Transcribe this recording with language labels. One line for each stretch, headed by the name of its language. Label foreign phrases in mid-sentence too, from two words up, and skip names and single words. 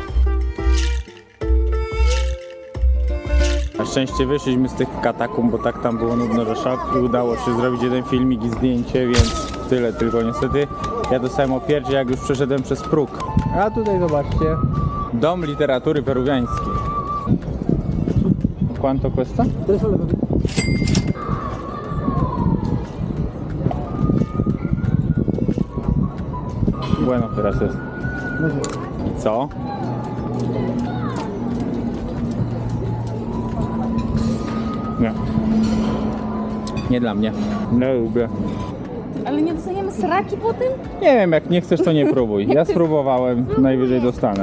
Polish: Na szczęście wyszliśmy z tych katakumb, bo tak tam było nudno, że szok, i udało się zrobić jeden filmik i zdjęcie, więc tyle tylko niestety. Ja dostałem opierdzie, jak już przeszedłem przez próg. A tutaj zobaczcie, Dom Literatury Peruwiańskiej.
Spanish: Quanto cuesta? Bueno,
Polish: teraz jest. I co? Nie. Nie dla mnie. Nie lubię. Ale nie dostaniemy sraki po tym? Nie wiem, jak nie chcesz, to nie próbuj. Ja spróbowałem, najwyżej dostanę.